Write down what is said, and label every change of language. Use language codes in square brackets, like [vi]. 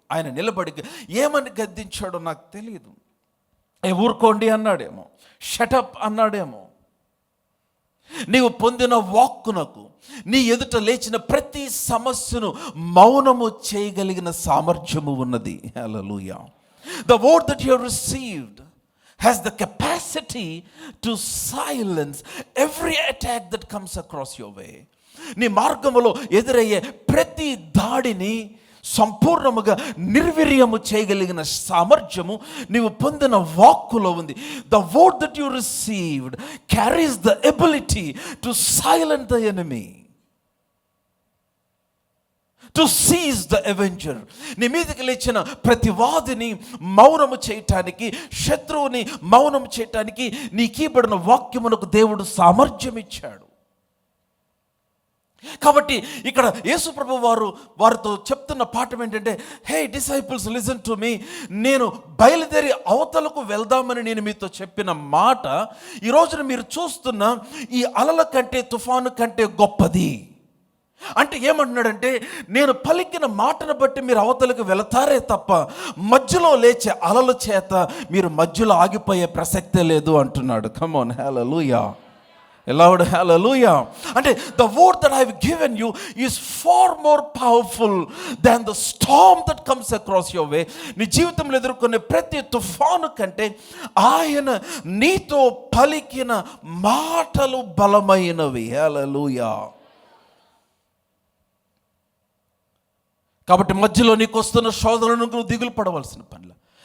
[te] ఆయన నిలబడి ఏమని గద్దించాడో నాకు తెలియదు. ఊరుకోండి అన్నాడేమో, షటప్ అన్నాడేమో. నీవు పొందిన వాక్కునకు, నీ ఎదుట లేచిన ప్రతి సమస్యను మౌనము చేయగలిగిన సామర్థ్యము ఉన్నది. హల్లెలూయా. [en] The word that you have received has the capacity to silence every attack that comes across your way. [te] నీ మార్గములో ఎదురయ్యే ప్రతి దాడిని సంపూర్ణముగా నిర్వీర్యము చేయగలిగిన సామర్థ్యము నీవు పొందిన వాక్కులో ఉంది. [en] The word that you received carries the ability to silence the enemy, to seize the avenger. [te] నీ మీదకి లేచిన ప్రతివాదిని మౌనము చేయటానికి, శత్రువుని మౌనము చేయటానికి నీకిబడిన వాక్యమునకు దేవుడు సామర్థ్యం ఇచ్చాడు. కాబట్టి ఇక్కడ యేసు ప్రభు వారితో చెప్తున్న పాఠం ఏంటంటే, [en] Hey disciples, listen to me. [te] నేను బయలుదేరి అవతలకు వెళ్దామని నేను మీతో చెప్పిన మాట ఈ రోజున మీరు చూస్తున్న ఈ అలల కంటే, తుఫాను కంటే గొప్పది. అంటే ఏమంటున్నాడంటే, నేను పలికిన మాటను బట్టి మీరు అవతలకు వెళతారే తప్ప మధ్యలో లేచే అలల చేత మీరు మధ్యలో ఆగిపోయే ప్రసక్తే లేదు అంటున్నాడు. [en] Come on, hallelujah. Loud hallelujah. అంటే the word that I have given you is far more powerful than the storm that comes across your way. [te] నీ జీవితంలో ఎదుర్కొనే ప్రతి తుఫాను కంటే ఆయన నీతో పలికిన మాటలు బలమైనవి. హల్లెలూయా. కాబట్టి మధ్యలో నీకు వస్తున్న శోధనను నువ్వు దిగులు పడవలసిన పనిలా.